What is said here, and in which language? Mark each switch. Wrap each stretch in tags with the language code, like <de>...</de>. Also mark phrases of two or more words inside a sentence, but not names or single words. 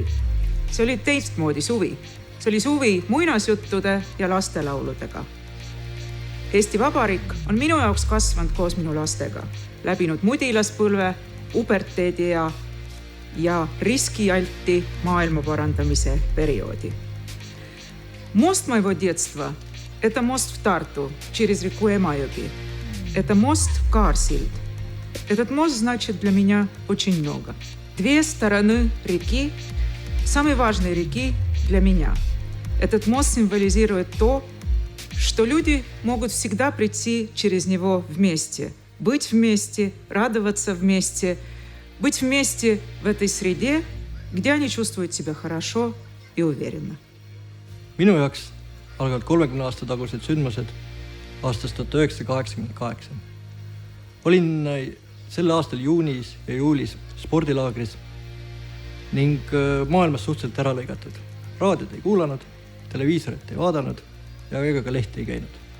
<et>See oli teistmoodi suvi. See oli suvi muinasjuttude ja lastelauludega. Eesti Vabariik on minu jaoks kasvanud koos minu lastega, läbinud mudilaspõlve, puberteedi ja riskialti maailma parandamise perioodi.</et> <ru>Мост моего детства – это мост в Тарту через реку Эмайоги. Это мост Карсильд. Этот мост значит для меня очень много. 2 стороны реки, самой важной реки для меня. Этот мост символизирует то, что люди могут всегда прийти через него вместе, быть вместе, радоваться вместе, быть вместе в этой среде, где они чувствуют себя хорошо и уверенно.</ru> <et>Minu jaoks algavad 30 aasta tagused sündmused aastast 1988. Olin selle aastal juunis ja juulis spordilaagris ning maailmas suhteliselt ära lõigatud. Raadiot ei kuulanud, televiisorit ei vaadanud ja ega ka lehti ei käinud.</et>